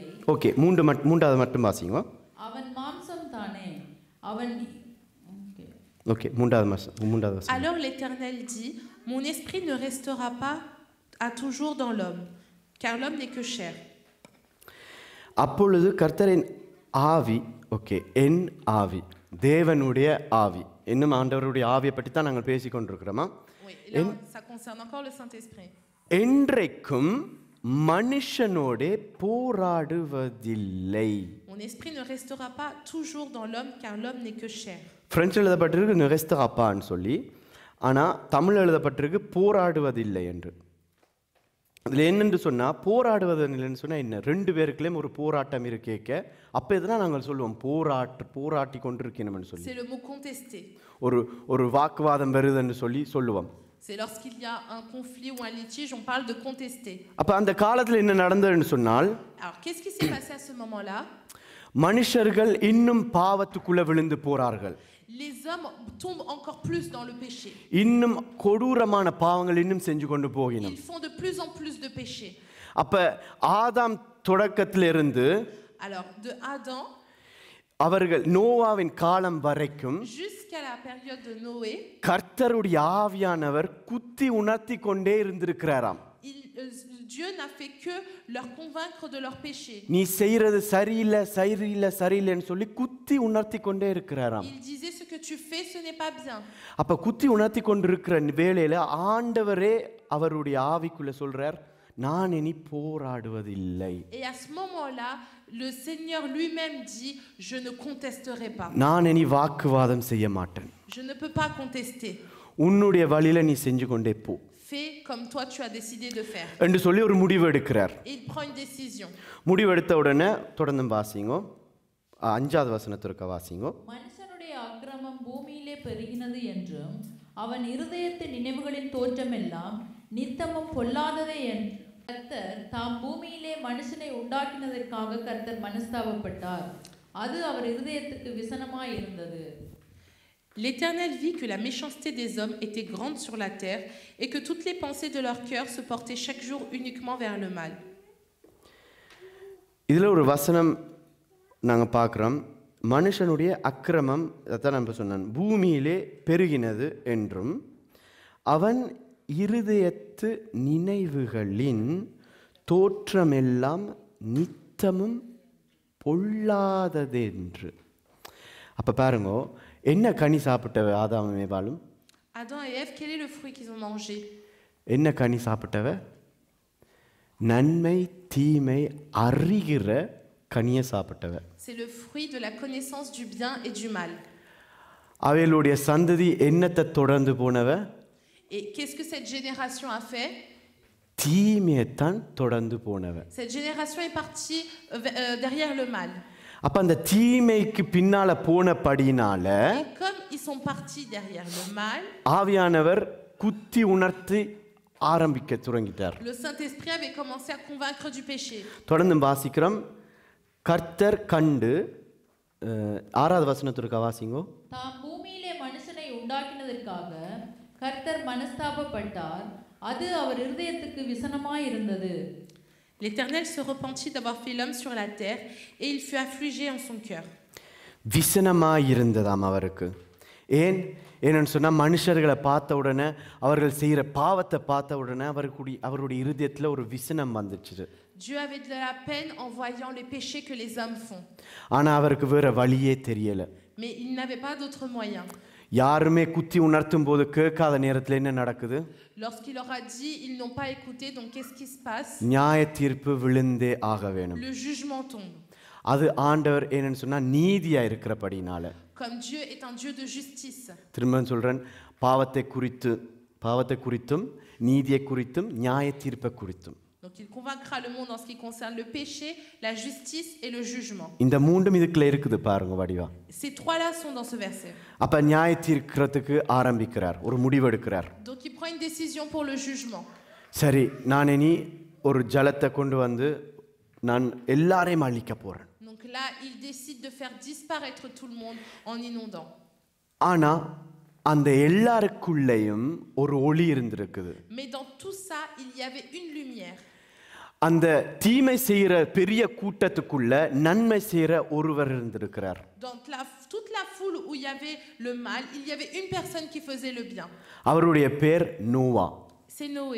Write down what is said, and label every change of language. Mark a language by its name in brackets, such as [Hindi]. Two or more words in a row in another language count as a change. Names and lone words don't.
[Tamil] ஓகே, 3வது மட்டும் வாசிங்க. அவன் மாம்சம் தானே, அவன் ஓகே, 3வது வசனம். [French] Alors l'Éternel dit, mon esprit ne restera pas à toujours dans l'homme, car l'homme n'est que chair. [Tamil] அப்பொழுது கர்த்தரின் ஆவி, ஓகே, என் ஆவி, தேவனுடைய ஆவி, இன்னும் ஆண்டவருடைய ஆவியை பற்றி தான் நாங்கள் பேசிக் கொண்டிருக்கிறோமா? [French] Oui, là, ça concerne encore le Saint-Esprit. [Tamil] என்றைக்கும் மனுஷனோடே போராடுவதில்லை. [French] Mon esprit ne restera pas toujours dans l'homme, car l'homme n'est que chair. [Tamil] பிரெஞ்சு எழுதப்பட்டிருக்கு நெகஸ்தகாப்பான்னு சொல்லி, ஆனால் தமிழ் எழுதப்பட்டிருக்கு போராடுவதில்லை என்று. அதில் என்னென்று சொன்னால், போராடுவதில்லைன்னு சொன்னால் என்ன? 2 பேருக்குள்ளேயும் ஒரு போராட்டம் இருக்கேக்க, அப்போ இதெல்லாம் நாங்கள் சொல்லுவோம் போராட்டி கொண்டிருக்கணும்னு சொல்லி. [French] C'est le mot contester. [Tamil] ஒரு வாக்குவாதம் வருதுன்னு சொல்லுவோம். [French] C'est lorsqu'il y a un conflit ou un litige, on parle de contester. [Tamil] அப்போ அந்த காலத்தில் என்ன நடந்ததுன்னு சொன்னால், [French] Alors, qu'est-ce qui s'est passé à ce moment-là? [Tamil] மனுஷர்கள் இன்னும் பாவத்துக்குள்ள விழுந்து போறார்கள். [French] Les hommes tombent encore plus dans le péché. [Tamil] இன்னும் கொடூரமான பாவங்கள் இன்னும் செஞ்சு கொண்டு போகினோம். [French] Ils font de plus en plus de péchés. [Tamil] அப்ப ஆதாம் தொடக்கத்திலிருந்து, [French] Alors, de Adam [Tamil] அவர்கள் நோவாவின் காலம் வரைக்கும் [French] jusqu'à la période de Noé, [Tamil] கர்த்தருடைய ஆவியானவர் குத்தி உணர்த்தி கொண்டே இருந்திருக்கிறாராம். [French] Dieu n'a fait que leur convaincre de leur péché. [Tamil] நீ செய்யறது சரியில்லைன்னு சொல்லி குத்தி உணர்த்தி கொண்டே இருக்கிறாராம். [French] Il disait, ce que tu fais, ce n'est pas bien. [Tamil] அப்ப குத்தி உணர்த்தி கொண்டிருக்கிற வேளையில ஆண்டவரே அவருடைய ஆவிக்குள்ள சொல்றார், நான் இனி போராடுவதில்லை. [French] Et à ce moment-là, le Seigneur lui-même dit, je ne contesterai pas. [Tamil] நான் இனி வாக்குவாதம் செய்ய மாட்டேன். [French] Je ne peux pas contester. [Tamil] உன்னுடைய வழியில நீ செஞ்சு கொண்டே போ. [French] Fais comme toi tu as décidé de faire. [Tamil] என்று சொல்லி ஒரு முடிவு எடுக்கிறார். [French] Il prend une décision. [Tamil] முடிவு எடுத்த உடனே தொடர்ந்து வாசிங்க. 5வது வசனத்திற்கு வாசிங்க. மனுஷனுடைய அக்கிரமம் பூமியிலே பெருகினது என்றும் அவன் இருதயத்தின் நினைவுகளின் தோற்றமெல்லாம் நித்தமும் பொல்லாததே என்று கர்த்தர் தாம் பூமியிலே மனுஷனை உண்டாக்கினதற்காக கர்த்தர் மனஸ்தாபப்பட்டார். அது அவர் இருதயத்துக்கு விசனமாய் இருந்தது. [French] L'Éternel vit que la méchanceté des hommes était grande sur la terre et que toutes les pensées de leur cœur se portaient chaque jour uniquement vers le mal. [Tamil] இதில் ஒரு வசனம் நாங்கள் பார்க்குறோம். மனுஷனுடைய அக்கிரமம், அதான் நம்ம சொன்னேன், பூமியிலே பெருகினது என்றும் அவன் இருதயத்து நினைவுகளின் தோற்றமெல்லாம் நித்தமும் பொல்லாததென்று. அப்போ பாருங்க, என்ன கனி சாப்பிட்டவ ஆதாமும் ஏவாளும்? [French] Adam et Ève, quel est le fruit qu'ils ont mangé? [Tamil] என்ன கனி சாப்பிட்டவ? நன்மை தீமை அறிகிற கனியை சாப்பிட்டவ. [French] C'est le fruit de la connaissance du bien et du mal. [Tamil] அவைகளுடைய சந்ததி என்னத்தை தொடர்ந்து போனவ? [French] Et qu'est-ce que cette génération a fait? [Tamil] தீமையைத்தான் தொடர்ந்து போனவ. [French] Cette génération est partie derrière le mal. [Tamil] அப்ப அந்த தீமைக்கு பின்னால போனபடினால, [French] Et comme ils sont partis derrière le mal, [Tamil] ஆவியானவர் குத்தி உணர்த்தி ஆரம்பிக்க தொடங்கிட்டார். [French] Le Saint-Esprit avait commencé à convaincre du péché. [Tamil] தொடர்ந்து வாசிக்கிறோம். கர்த்தர் கண்டு 6வது வசனத்திற்கு வாசிங்கோ. தாம் பூமியிலே மனுஷனை உண்டாக்கினதற்காக கர்த்தர் மனஸ்தாபப்பட்டார், அது அவர் இருதயத்துக்கு விசனமாய் இருந்தது. [French] L'Éternel se repentit d'avoir fait l'homme sur la terre et il fut affligé en son cœur. [Tamil] விசனமாய் இருந்ததாம் அவருக்கு. ஏன்னு சொன்னால் மனுஷர்களை பார்த்த உடனே அவர்கள் செய்கிற பாவத்தை பார்த்த உடனே அவருடைய இருதயத்தில் ஒரு விசனம் வந்துச்சு. [French] Dieu avait de la peine en voyant les péchés que les hommes font. [Tamil] ஆனால் அவருக்கு வேற வழியே தெரியல. [French] Mais il n'avait pas d'autre moyen. [Tamil] யாருமே குத்தி உணர்த்தும் போது கேட்காத நேரத்தில் என்ன நடக்குது? [French] Lorsqu'il leur a dit, ils n'ont pas écouté, donc qu'est-ce qui se passe? [Tamil] நியாய தீர்ப்பு விழுந்தே ஆக வேணும். [French] Le jugement tombe. [Tamil] அது ஆண்டவர் என்னன்னு சொன்னா நீதியா இருக்கிறபடினால. [French] Comme Dieu est un Dieu de justice. [Tamil] திரும்ப சொல்றேன், பாவத்தை குறித்தும் நீதியை குறித்தும் நியாய தீர்ப்பை குறித்தும். [French] Donc il convaincra le monde en ce qui concerne le péché, la justice et le jugement. [Tamil] இந்த மூன்றும் இதுக்குள்ள இருக்குது பாருங்க வடிவா. [French] Ces trois-là sont dans ce verset. [Tamil] அப்ப நியாய தீர்க்கிறதுக்கு ஆரம்பிக்கிறார், ஒரு முடிவெடுக்கிறார். [French] Donc il prend une décision pour le jugement. [Tamil] சரி, நான் இனி ஒரு ஜலத்தை கொண்டு வந்து நான் எல்லாரையும் அழிக்க போறேன். [French] Donc là, il décide de faire disparaître tout le monde en inondant. [Tamil] ஆனா அந்த எல்லாருக்குள்ளேயும் ஒரு ஒளி இருந்திருக்குது. [French] Mais dans tout ça, il y avait une lumière. [Tamil] அந்த தீமை செய்யற பெரிய கூட்டத்துக்குள்ள நன்மை செய்யற ஒருவர் இருந்திருக்கிறார். [French] Dans toute la foule où il y avait le mal, il y avait une personne qui faisait le bien. [Tamil] அவருடைய பேர் நோவா. [French] C'est Noé.